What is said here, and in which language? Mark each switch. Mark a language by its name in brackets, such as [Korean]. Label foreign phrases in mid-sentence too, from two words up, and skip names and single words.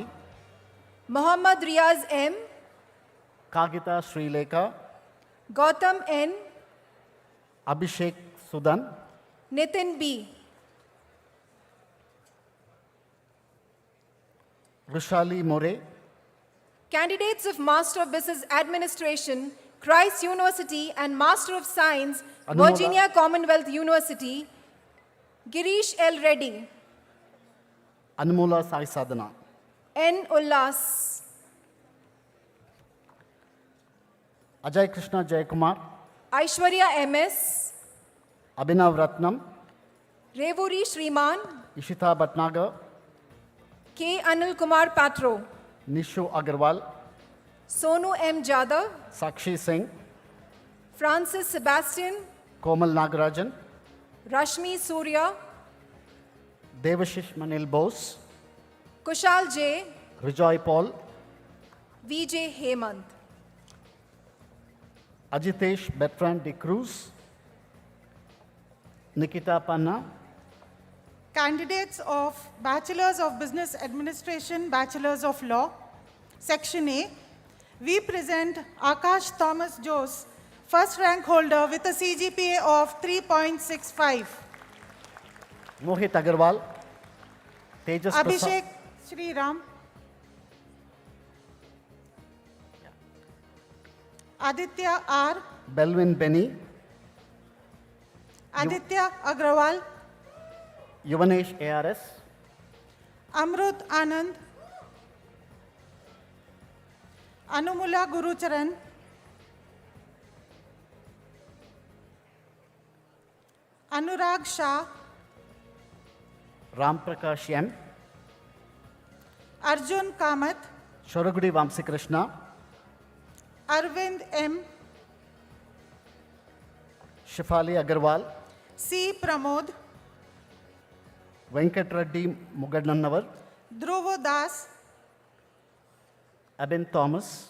[English] Mohammad Riaz M, Kagita Srileka, Gautam N, Abhishek Sudan, Nitin B, Rushali More, candidates of Master of Business Administration, Christ University and Master of Science, Anumoda. Virginia Commonwealth University, Girish L. Reddy, Anmula Sai Sadhana, N. Ullas, Ajay Krishna Jayakumar, Aishwarya MS, Abhinav Ratnam, Revuri Shriman, Ishita Bhatnagar, K. Anil Kumar Patro, Nishu Agarwal, Sonu M. Jadhav, Sakshi Singh, Francis Sebastian, Komal Nagarajan, Rashmi Surya, Devashish Manil Bose, Kushal J, Rijoy Paul, VJ Hemant. Ajitesh Bertrand de Cruz, Nikita Panna, Candidates of Bachelors of Business Administration, Bachelors of Law, Section A, we present Akash Thomas Jose, first rank holder with a CGPA of 3.65. Mohit Agarwal, Tejas Abhishek Prasad, Sriram, Aditya R, Belvin Benny, Aditya Agrawal, Yuvanesh ARS, Amrut Anand, Anumula Gurucharan, Anurag Shah, Ram Prakash M, Arjun Kamath, Shoragudi Vamsikrishna, Arvind M, Shifali Agarwal, C. Pramod, Venkat Reddy Mugadnanavar, Dhruvo Das, Abin Thomas,